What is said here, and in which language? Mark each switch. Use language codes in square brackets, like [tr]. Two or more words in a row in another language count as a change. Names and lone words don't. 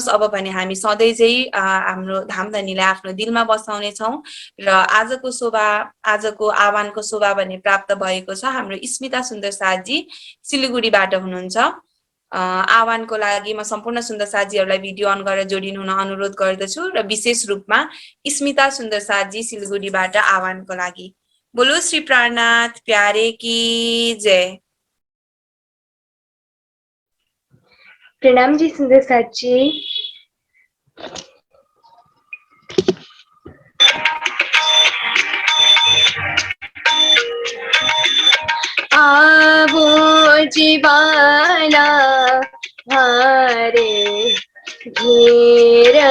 [ne] अब भने हामी सधैँ चाहिँ हाम्रो धामधनीलाई आफ्नो दिलमा बसाउने छौं र आजको आह्वानको शोभा भने प्राप्त भएको छ। हाम्रो स्मिता सुन्दर साथी सिलगढीबाट हुनुहुन्छ। आह्वानको लागि म सम्पूर्ण सुन्दर साथीहरूलाई भिडियो अन गरेर जोडिनु हुन अनुरोध गर्दछु र विशेष रूपमा स्मिता सुन्दर साथी सिलगढीबाट आह्वानको लागि। [hi] बोलो श्री प्राणनाथ प्यारे की जय। प्रणाम जी सुंदर साथी। [gu] आवो जीवाला हारे घेर,